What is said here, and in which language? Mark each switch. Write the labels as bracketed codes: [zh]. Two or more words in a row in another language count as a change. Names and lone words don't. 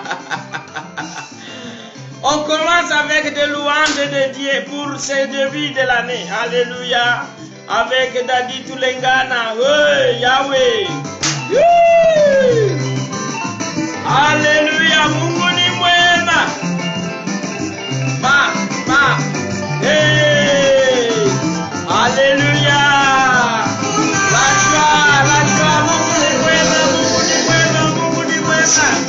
[fr] On commence avec des louanges de Dieu pour ce début de l'année. Alléluia. Avec Dadi Tulengana. Oui, Yahweh. Oui. Alléluia. [sw] Mungu ni mwema. Hey. [fr] Alléluia. La joie, [sw] Mungu ni mwema, Mungu ni mwema, Mungu ni mwema.